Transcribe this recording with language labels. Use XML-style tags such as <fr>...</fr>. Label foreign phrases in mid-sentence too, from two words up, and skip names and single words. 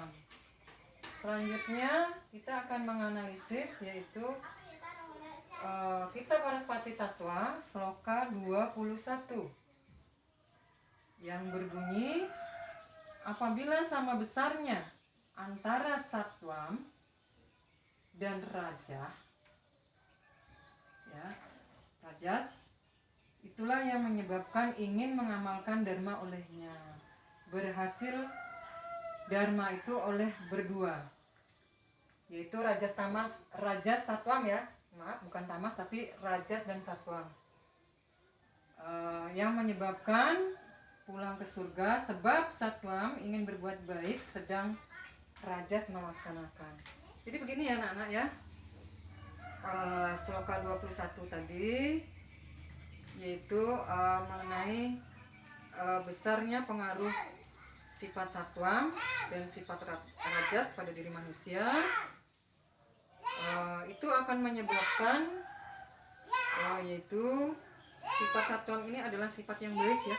<id>Selanjutnya kita akan menganalisis yaitu kitab Waraspati Tatwa sloka 21 yang berbunyi, apabila sama besarnya antara satwam dan raja ya, rajas, itulah yang menyebabkan ingin mengamalkan dharma olehnya. Berhasil dharma itu oleh berdua, yaitu rajas tamas, rajas satwam ya, maaf bukan tamas tapi rajas dan satwam, yang menyebabkan pulang ke surga, sebab satwam ingin berbuat baik sedang rajas melaksanakan. Jadi begini ya anak-anak ya, sloka 21 tadi yaitu mengenai besarnya pengaruh sifat satwam dan sifat rajas pada diri manusia, itu akan menyebabkan yaitu sifat satwam ini adalah sifat yang baik ya.</id>